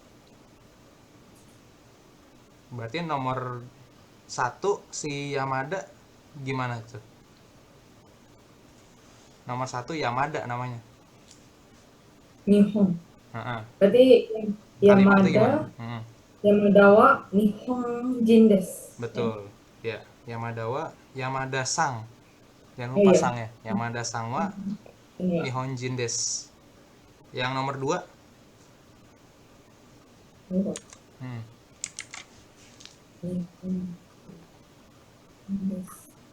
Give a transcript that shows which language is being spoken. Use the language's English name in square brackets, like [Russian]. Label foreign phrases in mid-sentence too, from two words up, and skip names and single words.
[Indonesian] Berarti nomor satu si Yamada gimana tuh? Nomor satu Yamada namanya. Nihon. Heeh. Berarti Kalimatnya gimana? Yamada, Heeh. [Japanese] 山田は日本人です. [Indonesian] Ya. Betul. Ya, Yamadawa, Yamada Sang. Jangan Oh lupa iya. sang ya. Yamada Sangwa Ini ya. [Japanese] 日本人です. [Indonesian] Yang nomor dua, Nihon. hmm, [Japanese] 日本人です.